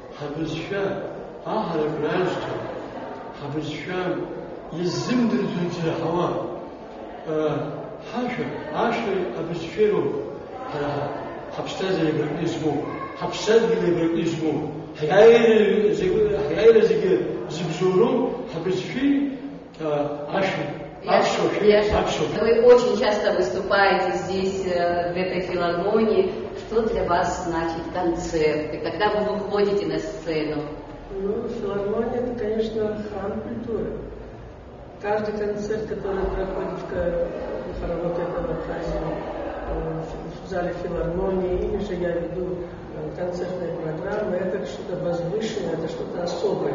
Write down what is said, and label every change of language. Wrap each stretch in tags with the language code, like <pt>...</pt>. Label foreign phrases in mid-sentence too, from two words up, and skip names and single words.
<ab>Ҳабызшәа аҳарак ражьҭа, ҳабызшәа иззымдырӡо иӡраҳауа, ҳашәа, ашәеи абызшәеи роуп ҳаԥсҭазаара абраҟны измоу, ҳаԥсадгьыл абраҟны измоу, ҳиааира зегьы зыбзоуроу ҳабызшәеи ашәеи.</ab> <ru>Вы очень часто выступаете здесь, в этой филармонии. Что для вас значит концерт? И когда вы выходите на сцену? Ну, филармония — это, конечно, храм культуры. Каждый концерт, который проходит в хоровой Абхазии, в зале филармонии, или же я веду концертные программы, это что-то возвышенное, это что-то особое.</ru>